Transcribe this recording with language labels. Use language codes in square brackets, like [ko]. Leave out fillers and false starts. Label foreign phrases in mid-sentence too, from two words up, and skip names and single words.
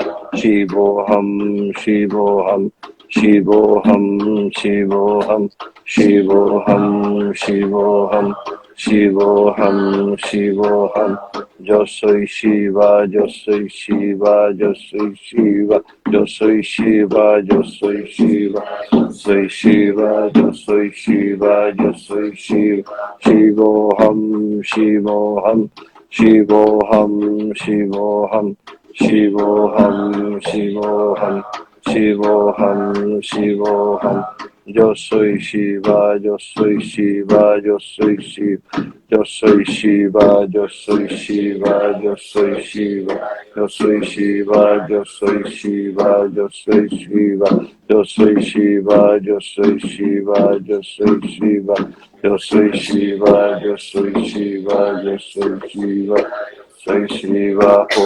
[sa] Shivoham, Shivoham, Shivoham, Shivoham, Shivoham, Shivoham, Shivoham, Shivoham, [es] yo soy Shiva, yo soy Shiva, yo soy Shiva, yo soy Shiva, yo soy Shiva, soy Shiva, yo soy Shiva, yo soy Shiva, [sa] Shivoham, Shivoham, Shivoham, Shivoham, Shivoham, Shivoham, Shivoham, Shivoham. [es] Yo soy Shiva, yo soy Shiva, yo soy Shiva, yo soy Shiva, yo soy Shiva, yo soy Shiva, yo soy Shiva, yo soy Shiva, yo soy Shiva, yo soy Shiva, yo soy Shiva, yo soy Shiva, yo soy Shiva, yo soy Shiva, yo soy Shiva, soy Shiva.